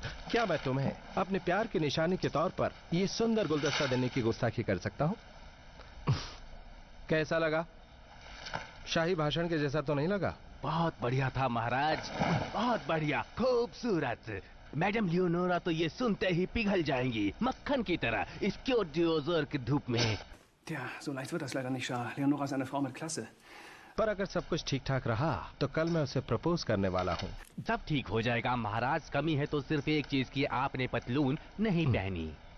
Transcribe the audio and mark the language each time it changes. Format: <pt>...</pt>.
<hi>क्या मैं तुम्हें अपने प्यार की निशानी के तौर पर यह सुंदर गुलदस्ता देने की गुस्ताखी कर सकता हूं? कैसा लगा? शाही भाषण के जैसा तो नहीं लगा? बहुत बढ़िया था महाराज, बहुत बढ़िया, खूबसूरत। मैडम लियोनोरा तो ये सुनते ही पिघल जाएंगी मक्खन की तरह इस क्यूट डिओजर की धूप में।</hi> <de>Tja, so leicht wird das leider nicht, Shah. Leonora ist eine Frau mit Klasse.</de> <hi>पर अगर सब कुछ ठीक ठाक रहा तो कल मैं उसे प्रपोज करने वाला हूं। सब ठीक हो जाएगा महाराज, कमी है तो सिर्फ एक चीज की, आपने पतलून नहीं पहनी।</hi>